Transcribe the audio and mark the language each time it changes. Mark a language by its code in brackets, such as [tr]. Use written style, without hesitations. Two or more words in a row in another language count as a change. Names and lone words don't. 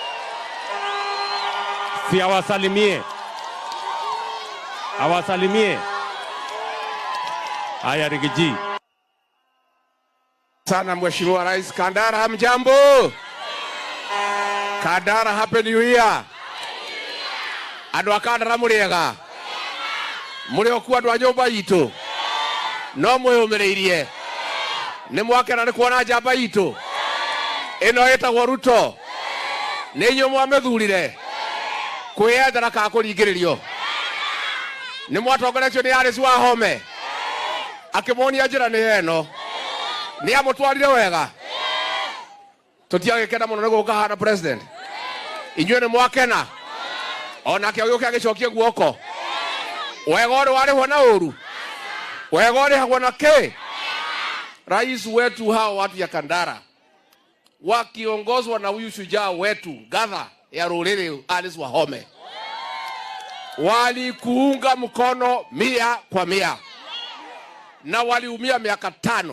[sw] Si awasalimie. Awasalimie. Haya Rigiji. Sana Mheshimiwa Rais. Kandara, hamjambo? Kandara, [en] happy new year. [ki] Andũ a Kandara mũrĩega. Mũrĩ okuo andũ a nyũmba itũ. No mwĩyũmĩrĩirie. Nĩ mwakena nĩ kuona njamba itũ. Ĩno ĩtagwo Ruto. Nĩ inyuĩ mwamĩthurire. Kwĩyendera kana kũringĩrĩrio. Nĩ mwatongoretio nĩ Alice Wahome. Akĩmuonia njĩra nĩ ĩno. Nĩ amũtwarire wega. Tũtiagĩkena mũno nĩ gũka hana president. Inyuĩ nĩ mwakena. Onake ũyũ agĩcokia guoko. Wega ũrĩ warĩhwo na ũru. Wega ũrĩhagwo na kĩ? [sw] Rais wetu hao watu ya Kandara wakiongozwa na huyu shujaa wetu Gatha ya Rũrĩrĩ Alice Wahome walikuunga mkono 100%, na waliumia miaka 5.